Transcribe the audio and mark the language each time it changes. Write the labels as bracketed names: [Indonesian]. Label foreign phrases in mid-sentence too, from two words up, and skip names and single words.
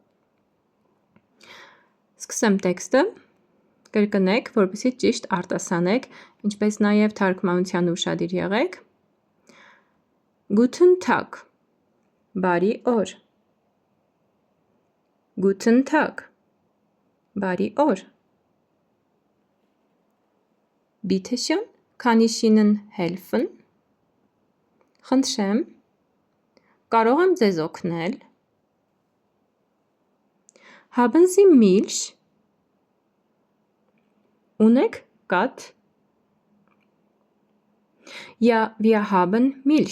[Armenian] Սկսեմ տեքստը, կրկնեք, որպեսզի ճիշտ արտասանեք, ինչպես նաև թարգմանությանը ուշադիր եղեք։ [German] Guten Tag, [Armenian] բարի օր։ [German] Guten Tag, [Armenian] բարի օր։ [German] Bitte schön, kann ich Ihnen helfen? [Armenian] Խնդրեմ, կարող եմ ձեզ օգնել։ [German] Haben Sie Milch? [Armenian] Ունեք կաթ։ [German] Ja, wir haben Milch.